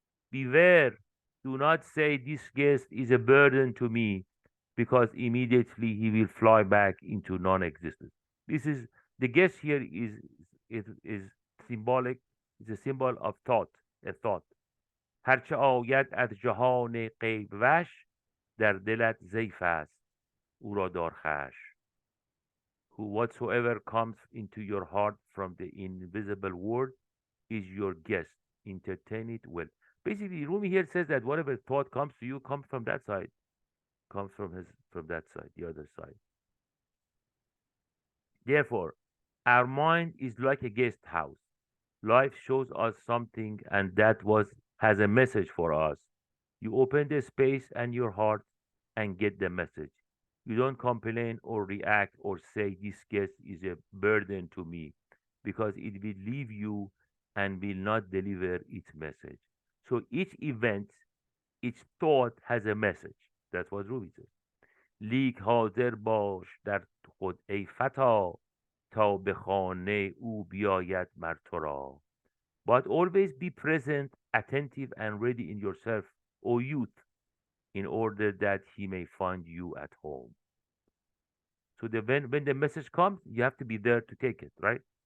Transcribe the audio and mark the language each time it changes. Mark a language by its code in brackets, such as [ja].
[en] Beware, do not say this guest is a burden to me, because immediately he will fly back into non-existence. The guest here is symbolic, is a symbol of thought, a thought. [fa] هرچه آید از جهان غیب وش در دلت ضیف است او را دار خوش. [en] Whatsoever comes into your heart from the invisible world is your guest. Entertain it well. Basically, Rumi here says that whatever thought comes to you comes from that side. Comes from that side, the other side. Therefore, our mind is like a guest house. Life shows us something, and that has a message for us. You open the space and your heart and get the message. You don't complain or react or say this guest is a burden to me because it will leave you and will not deliver its message. So each event, each thought has a message. That's what Ruby says. [fa] لیک حاضر باش در خود ای فتا تا به خانه او بیاید مر تو را. [en] But always be present, attentive, and ready in yourself, O youth, in order that he may find you at home. So when the message comes, you have to be there to take it, right?